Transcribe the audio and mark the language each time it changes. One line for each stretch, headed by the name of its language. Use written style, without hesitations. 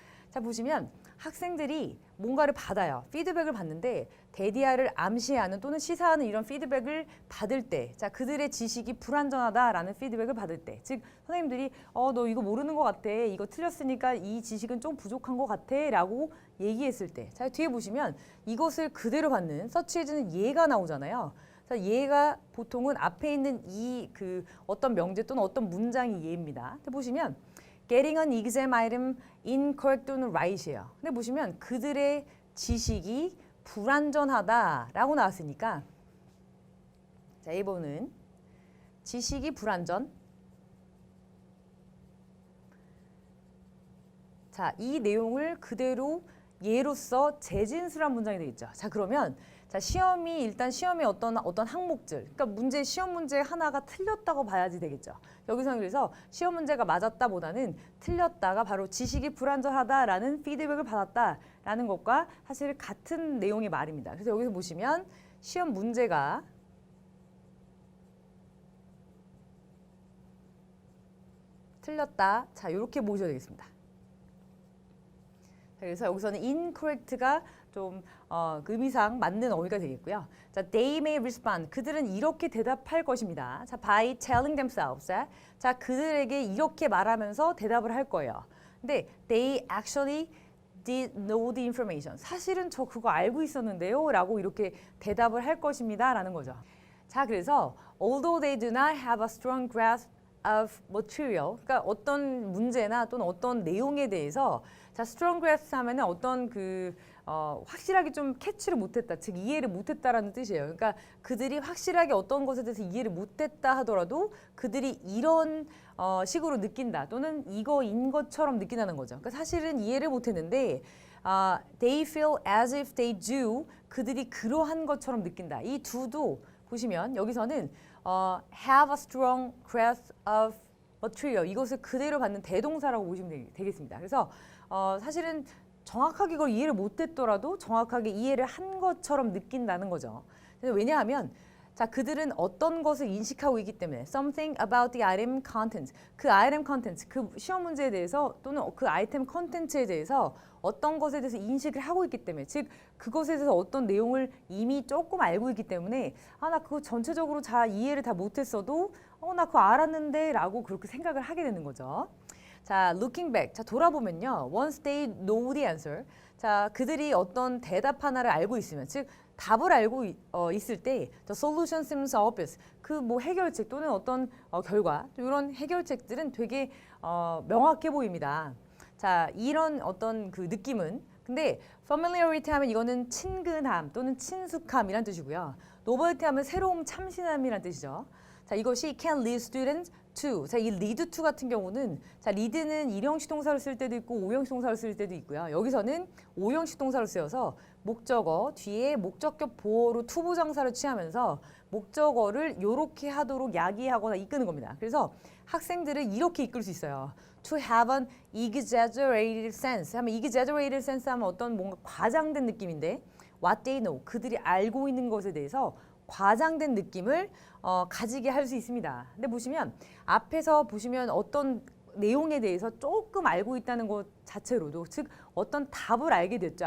Korean: 자, 보시면 학생들이 뭔가를 받아요. 피드백을 받는데 대디아를 암시하는 또는 시사하는 이런 피드백을 받을 때 그들의 지식이 불완전하다라는 피드백을 받을 때 즉 선생님들이 너 이거 모르는 것 같아. 이거 틀렸으니까 이 지식은 좀 부족한 것 같아 라고 얘기했을 때 뒤에 보시면 이것을 그대로 받는 서치해주는 예가 나오잖아요. 예가 보통은 앞에 있는 어떤 명제 또는 어떤 문장이 예입니다. 보시면
English: getting an exam item incorrect 또는 right이에요.
Korean: 근데 보시면 그들의 지식이 불완전하다라고 나왔으니까 자, 1번은 지식이 불완전. 자, 이 내용을 그대로 예로서 재진술한 문장이 되겠죠. 자, 그러면 시험이 일단 시험의 어떤 항목들, 그러니까 시험 문제 하나가 틀렸다고 봐야지 되겠죠. 여기서는 그래서 시험 문제가 맞았다보다는 틀렸다가 바로 지식이 불완전하다라는 피드백을 받았다라는 것과 사실 같은 내용의 말입니다. 그래서 여기서 보시면 시험 문제가 틀렸다. 자, 이렇게 보셔야 되겠습니다. 그래서 여기서는 incorrect가 좀 의미상 맞는 어휘가 되겠고요.
English: 자, they may respond.
Korean: 그들은 이렇게 대답할 것입니다.
English: 자, by telling themselves.
Korean: 자, 그들에게 이렇게 말하면서 대답을 할 거예요.
English: 근데 they actually did know the information.
Korean: 사실은 저 그거 알고 있었는데요. 라고 이렇게 대답을 할 것입니다. 라는 거죠. 자, 그래서
English: although they do not have a strong grasp of material,
Korean: 그러니까 어떤 문제나 또는 어떤 내용에 대해서 strong grasp 하면은 어떤 확실하게 좀 캐치를 못했다, 즉 이해를 못했다라는 뜻이에요. 그러니까 그들이 확실하게 어떤 것에 대해서 이해를 못했다 하더라도 그들이 이런 식으로 느낀다 또는 이거인 것처럼 느낀다는 거죠. 그러니까 사실은 이해를 못했는데
English: they feel as if they do,
Korean: 그들이 그러한 것처럼 느낀다. 이 do도 보시면 여기서는
English: have a strong grasp of material.
Korean: 이것을 그대로 받는 대동사라고 보시면 되겠습니다. 그래서 사실은 정확하게 이걸 이해를 못했더라도 정확하게 이해를 한 것처럼 느낀다는 거죠. 왜냐하면 자, 그들은 어떤 것을 인식하고 있기 때문에
English: something about the item content.
Korean: 그 item content, 그 시험 문제에 대해서 또는 그 아이템 컨텐츠에 대해서 어떤 것에 대해서 인식을 하고 있기 때문에 즉 그것에 대해서 어떤 내용을 이미 조금 알고 있기 때문에 나 그거 전체적으로 잘 이해를 다 못했어도 나 그거 알았는데 라고 그렇게 생각을 하게 되는 거죠. 자,
English: looking back.
Korean: 자, 돌아보면요.
English: Once they know the answer.
Korean: 자, 그들이 어떤 대답 하나를 알고 있으면 즉 답을 알고 있을 때
English: the solution seems obvious.
Korean: 그 뭐 해결책 또는 어떤 결과 이런 해결책들은 되게 명확해 보입니다. 자, 이런 어떤 그 느낌은 근데 familiarity 하면 이거는 친근함 또는 친숙함이란 뜻이고요. novelty 하면 새로움, 참신함이란 뜻이죠. 자, 이것이
English: can lead students to.
Korean: 자, 이 lead to 같은 경우는 자, lead는 일형식 동사로 쓸 때도 있고 오형식 동사로 쓸 때도 있고요. 여기서는 오형식 동사로 쓰여서 목적어 뒤에 목적격 보어로 투부정사를 취하면서 목적어를 요렇게 하도록 야기하거나 이끄는 겁니다. 그래서 학생들을 이렇게 이끌 수 있어요.
English: To have an exaggerated sense.
Korean: 하면 exaggerated sense 하면 어떤 뭔가 과장된 느낌인데
English: what they know.
Korean: 그들이 알고 있는 것에 대해서 과장된 느낌을 가지게 할 수 있습니다. 근데 보시면 앞에서 보시면 어떤 내용에 대해서 조금 알고 있다는 것 자체로도 즉 어떤 답을 알게 됐죠.